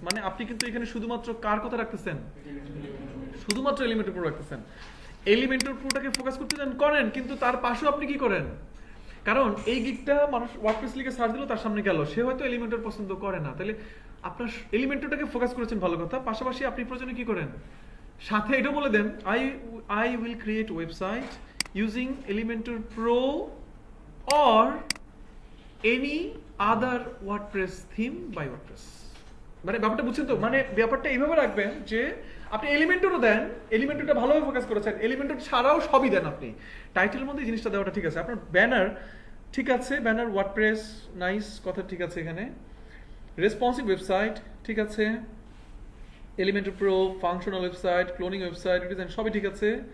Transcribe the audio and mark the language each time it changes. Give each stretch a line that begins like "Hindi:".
Bangla: মানে আপনি কিন্তু এখানে শুধুমাত্র কার কথা রাখতেছেন? শুধুমাত্র Elementor Pro রাখতেছেন। Elementor Proটাকে ফোকাস করতে চান করেন, কিন্তু তার পাশেও আপনি কি করেন? কারণ এই গিগটা মানুষ WordPress লিখে সার্চ দিল, তার সামনে গেল, সে হয়তো Elementor পছন্দ করে না। তাহলে আপনার এলিমেন্টরটাকে ফোকাস করেছেন, ভালো কথা।
English: পাশাপাশি আপনি প্রয়োজনে কি করেন, সাথে এটাও বলে দেন, I will create website using Elementor Pro or any other WordPress theme by WordPress।
Bangla: মানে ব্যাপারটা বুঝছেন তো? মানে ব্যাপারটা এইভাবে রাখবেন যে আপনি এলিমেন্টরও দেন, এলিমেন্টরটা ভালোভাবে ফোকাস করেছেন, এলিমেন্টর ছাড়াও সবই দেন আপনি। টাইটেলের মধ্যে জিনিসটা দেওয়াটা ঠিক আছে। আপনার ব্যানার ঠিক আছে, ব্যানার ওয়ার্ডপ্রেস নাইস, কথা ঠিক আছে এখানে। রেসপন্সিভ ওয়েবসাইট ঠিক আছে, Elementor pro, functional website, cloning website, design সবই ঠিক আছে।